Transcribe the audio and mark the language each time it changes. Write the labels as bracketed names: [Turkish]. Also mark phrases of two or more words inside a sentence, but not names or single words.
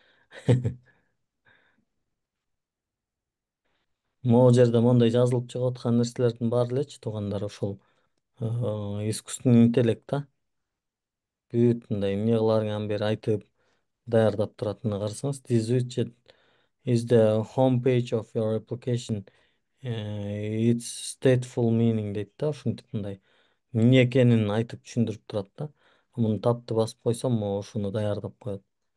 [Kyrgyz] Могу жерде моундай жазылып чыгып аткан нерселердин баары элечи туугандар ушул [Russian] искусственный интеллект [Kyrgyz] да. Бүт мындай эмне кыларыңан бери айтып даярдап турат. Мына карасаңыз, [English] this widget is the home page of your application. It's stateful meaning [Kyrgyz] дейт да, ушинтип мындай эмне экенин айтып түшүндүрүп турат да. Муну тапты басып койсом, могу ушуну даярдап коет.